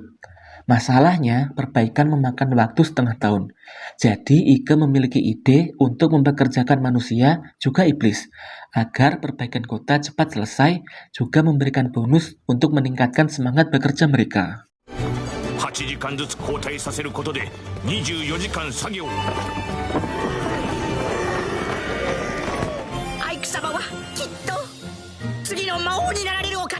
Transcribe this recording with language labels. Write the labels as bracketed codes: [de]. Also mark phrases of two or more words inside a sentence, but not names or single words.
[id] Masalahnya, perbaikan memakan waktu setengah tahun. Jadi Ike memiliki ide untuk mempekerjakan manusia, juga iblis, agar perbaikan kota cepat selesai, juga memberikan bonus untuk meningkatkan semangat bekerja mereka. [ja] 8 時間ずつ交代させることで24時間作業。アイク様はきっと次の魔王になられ